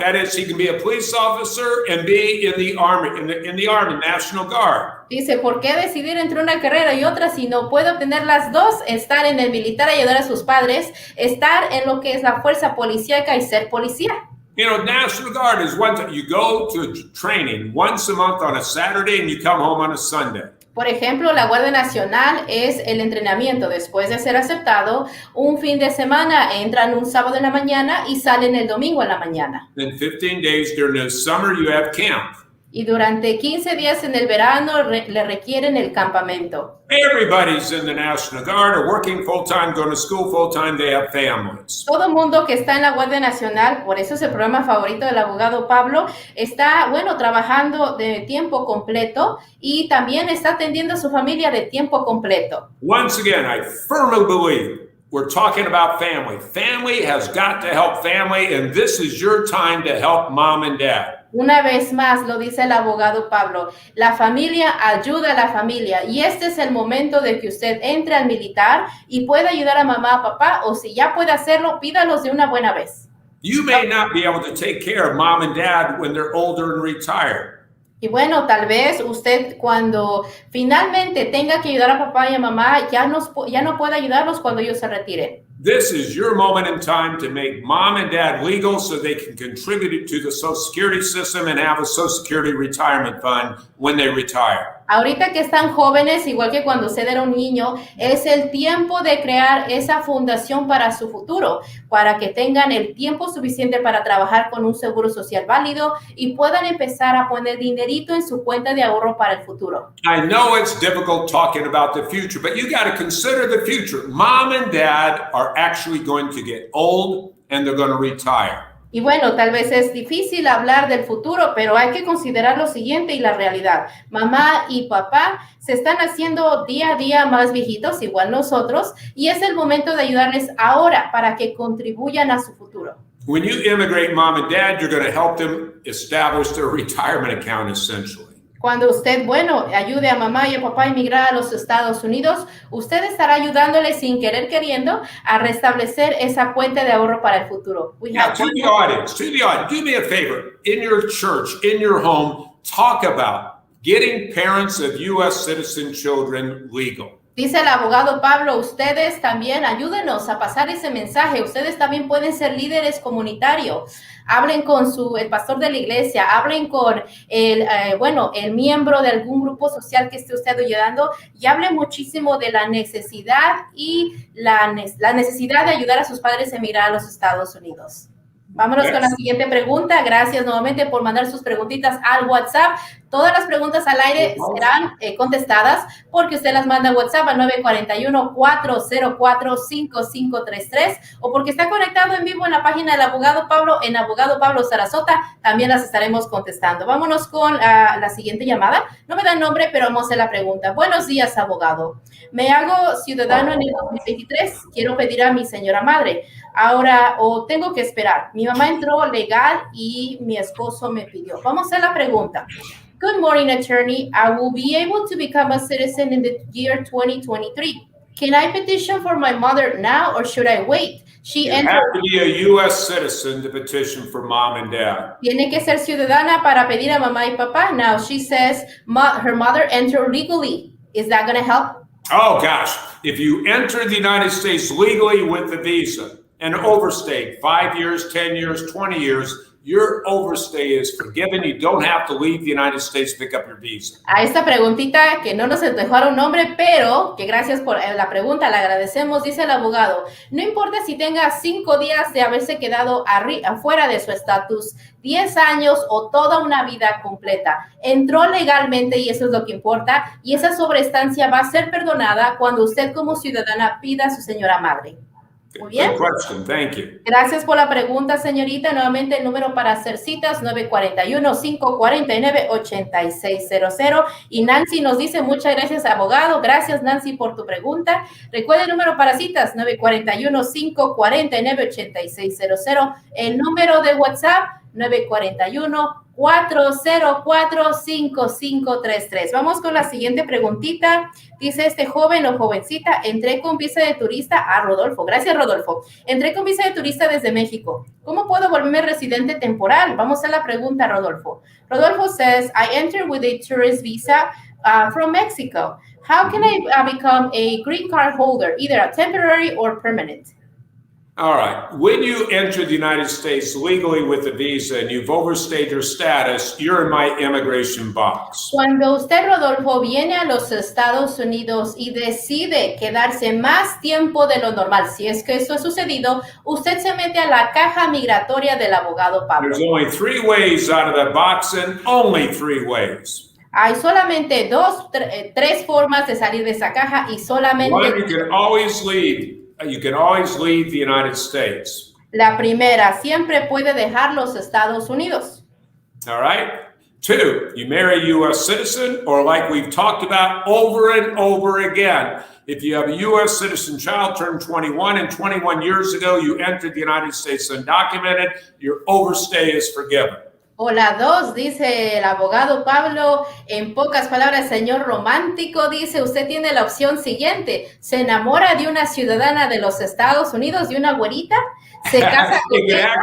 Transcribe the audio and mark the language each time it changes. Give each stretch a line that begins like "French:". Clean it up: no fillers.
English: That is, he can be a police officer and be in the Army, in the Army, National Guard.
Spanish: Dice, ¿por qué decidir entre una carrera y otra si no puede obtener las dos? Estar en el militar y ayudar a sus padres, estar en lo que es la fuerza policíaca y ser policía.
English: You know, National Guard is one time you go to training once a month on a Saturday and you come home on a Sunday.
Spanish: Por ejemplo, la Guardia Nacional es el entrenamiento después de ser aceptado. Un fin de semana entran un sábado en la mañana y salen el domingo en la mañana.
English: Then 15 days during the summer you have camp.
Spanish: Y durante 15 días en el verano le requieren el campamento.
English: Everybody's in the National Guard or working full-time, going to school full-time, they have families.
Spanish: Todo mundo que está en la Guardia Nacional, por eso es el programa favorito del abogado Pablo, está, trabajando de tiempo completo y también está atendiendo a su familia de tiempo completo.
English: Once again, I firmly believe we're talking about family. Family has got to help family, and this is your time to help mom and dad.
Spanish: Una vez más, lo dice el abogado Pablo, la familia ayuda a la familia y este es el momento de que usted entre al militar y pueda ayudar a mamá o papá, o si ya puede hacerlo, pídalos de una buena vez.
English: You may not be able to take care of mom and dad when they're older and retired.
Spanish: Y tal vez usted cuando finalmente tenga que ayudar a papá y a mamá, ya no puede ayudarlos cuando ellos se retiren.
English: This is your moment in time to make mom and dad legal so they can contribute to the Social Security system and have a Social Security retirement fund when they retire.
Spanish: Ahorita que están jóvenes, igual que cuando usted era un niño, es el tiempo de crear esa fundación para su futuro, para que tengan el tiempo suficiente para trabajar con un seguro social válido y puedan empezar a poner dinerito en su cuenta de ahorro para el futuro.
English: I know it's difficult talking about the future, but you got to consider the future. Mom and dad are actually going to get old and they're going to retire.
Spanish: Y bueno, tal vez es difícil hablar del futuro, pero hay que considerar lo siguiente y la realidad. Mamá y papá se están haciendo día a día más viejitos, igual nosotros, y es el momento de ayudarles ahora para que contribuyan a su futuro.
English: When you immigrate, mom and dad, you're going to help them establish their retirement account, essentially.
Spanish: Cuando usted, ayude a mamá y a papá a emigrar a los Estados Unidos, usted estará ayudándole sin querer queriendo a restablecer esa cuenta de ahorro para el futuro.
English: Now, to the audience, do me a favor. In your church, in your home, talk about getting parents of U.S. citizen children legal.
Spanish: Dice el abogado Pablo, ustedes también ayúdenos a pasar ese mensaje. Ustedes también pueden ser líderes comunitarios. Hablen con el pastor de la iglesia, hablen con el miembro de algún grupo social que esté usted ayudando y hablen muchísimo de la necesidad y la necesidad de ayudar a sus padres a emigrar a los Estados Unidos. Vámonos con la siguiente pregunta. Gracias nuevamente por mandar sus preguntitas al WhatsApp. Todas las preguntas al aire serán contestadas porque usted las manda a WhatsApp al 941-404-5533 o porque está conectado en vivo en la página del Abogado Pablo, en Abogado Pablo Sarasota. También las estaremos contestando. Vámonos con la siguiente llamada. No me da nombre, pero vamos a hacer la pregunta. Buenos días, abogado. Me hago ciudadano en el 2023. Quiero pedir a mi señora madre. Ahora, tengo que esperar. Mi mamá entró legal y mi esposo me pidió. Vamos a hacer la pregunta.
English: Good morning, attorney. I will be able to become a citizen in the year 2023. Can I petition for my mother now or should I wait? You have to be a U.S. citizen to petition for mom and dad.
Spanish: Tiene que ser ciudadana para pedir a mamá y papá.
English: Now, she says her mother entered legally. Is that going to help? Oh, gosh. If you enter the United States legally with a visa, and overstayed 5 years, 10 years, 20 years, your overstay is forgiven. You don't have to leave the United States to pick up your visa.
Spanish: A esta preguntita que no nos dejaron nombre, pero que gracias por la pregunta, le agradecemos, dice el abogado. No importa si tenga 5 días de haberse quedado afuera de su estatus, 10 años o toda una vida completa. Entró legalmente y eso es lo que importa. Y esa sobreestancia va a ser perdonada cuando usted como ciudadana pida a su señora madre. Muy bien.
English: Good question. Thank you.
Spanish: Gracias por la pregunta, señorita. Nuevamente el número para hacer citas, 941-549-8600. Y Nancy nos dice, muchas gracias, abogado. Gracias, Nancy, por tu pregunta. Recuerda el número para citas, 941-549-8600. El número de WhatsApp, 941-404-5533. Vamos con la siguiente preguntita. Dice este joven o jovencita, entré con visa de turista a Rodolfo. Gracias, Rodolfo. Entré con visa de turista desde México. ¿Cómo puedo volverme residente temporal? Vamos a la pregunta, Rodolfo.
English: Rodolfo says, I entered with a tourist visa from Mexico. How can I become a green card holder, either a temporary or permanent? All right. When you enter the United States legally with a visa and you've overstayed your status, you're in my immigration box.
Spanish: Cuando usted, Rodolfo, viene a los Estados Unidos y decide quedarse más tiempo de lo normal, si es que eso ha sucedido, usted se mete a la caja migratoria del abogado Pablo.
English: There's only 3 ways out of that box and only 3 ways.
Spanish: Hay solamente 3 formas de salir de esa caja y solamente...
English: One, you can always leave. You can always leave the United States.
Spanish: La primera, siempre puede dejar los Estados Unidos.
English: All right. 2, you marry a U.S. citizen, or like we've talked about over and over again, if you have a U.S. citizen child turned 21 and 21 years ago, you entered the United States undocumented, your overstay is forgiven.
Spanish: O la 2, dice el abogado Pablo, en pocas palabras, señor romántico, dice, usted tiene la opción siguiente, se enamora de una ciudadana de los Estados Unidos, de una güerita, se casa con ella.